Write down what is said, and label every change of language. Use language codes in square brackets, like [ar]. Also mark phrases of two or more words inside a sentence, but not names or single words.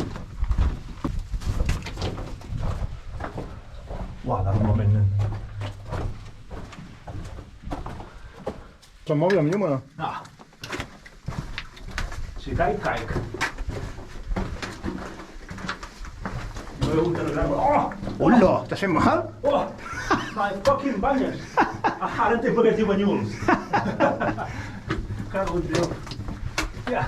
[ca] Guarda un moment, nen. Se'n mòbil amb llum o no? No. Si caic, caic. No he hagut de regar. Oh! Hola, t'has fet mal? [en] Oh! My fucking banyes! [ca] Ara entenc per què es diu banyuls. Cago en Déu. Ja.